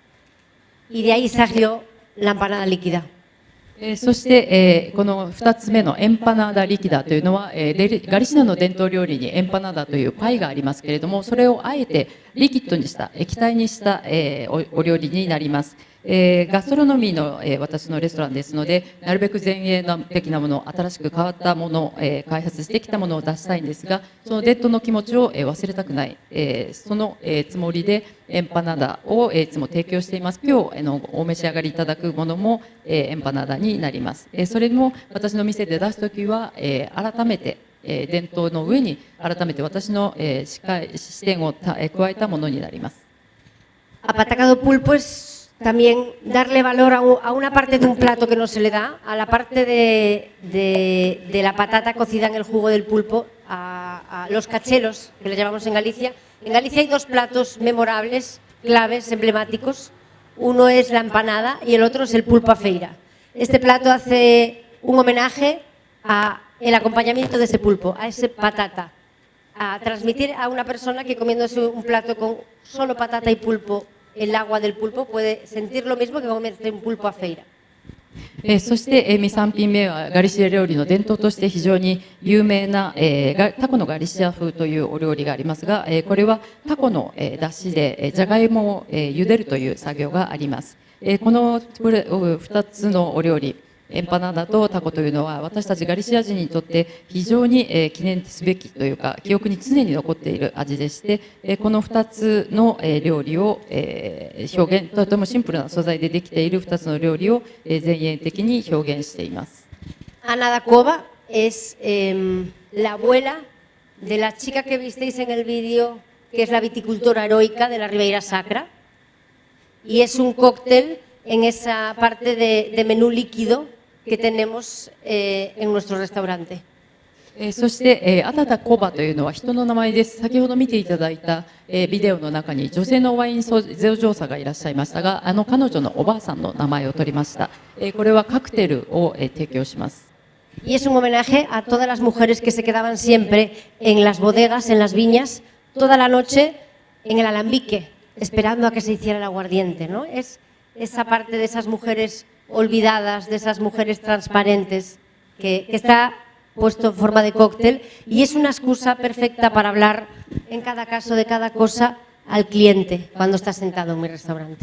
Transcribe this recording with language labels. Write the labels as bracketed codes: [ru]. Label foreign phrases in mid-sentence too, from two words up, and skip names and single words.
[es] Y de ahí salió la empanada líquida. [ja] そして、この2つ目のエンパナーダリキダというのは、ガリシアの伝統料理にエンパナーダというパイがありますけれども、それをあえてリキッドにした、液体にした、お料理になります。ガストロノミーの、私のレストランですので、なるべく前衛的なもの、新しく変わったもの、開発してきたものを出したいんですが、その伝統の気持ちを、忘れたくない、その、つもりでエンパナダを、いつも提供しています。今日お召し上がりいただくものも、エンパナダになります。それも私の店で出すときは、改めて伝統の上に改めて私の、視点を加えたものになります。 [es] Apatacado pulpo es también darle valor a una parte de un plato que no se le da, a la parte de la patata cocida en el jugo del pulpo, a los cachelos, que le llamamos en Galicia. En Galicia hay 2 platos memorables, claves, emblemáticos. Uno es la empanada y el otro es el pulpo a feira. Este plato hace un homenaje al acompañamiento de ese pulpo, a ese patata, a transmitir a una persona que comiéndose un plato con solo patata y pulpo, el agua del pulpo, puede sentir lo mismo que comerse un pulpo a feira. [ja] そして、3品目はガリシア料理の伝統として非常に有名な、タコのガリシア風というお料理がありますが、これはタコの、出汁でじゃがいもを、茹でるという作業があります。この2つのお料理、エンパナダとタコというのは私たちガリシア人にとって非常に記念すべきというか記憶に常に残っている味でして、この2つの料理を表現、とてもシンプルな素材でできている2つの料理を前衛的に表現しています。 [es] Ana da Cova es la abuela de la chica que visteis en el vídeo, que es la viticultora heroica de la Ribeira Sacra, y es un cóctel en esa parte de menú líquido que tenemos en nuestro restaurante. [ja] そして、アタタコバというのは人の名前です。先ほど見ていただいた、ビデオの中に女性のワインゼ女さがいらっしゃいましたが、彼女のおばあさんの名前を取りました。これはカクテルを、提供します。 [es] Y es un homenaje a todas las mujeres que se quedaban siempre en las bodegas, en las viñas, toda la noche en el alambique, esperando a que se hiciera el aguardiente, ¿no? Es esa parte de esas mujeres olvidadas, de esas mujeres transparentes, que está puesto en forma de cóctel y es una excusa perfecta para hablar en cada caso de cada cosa al cliente cuando está sentado en mi restaurante.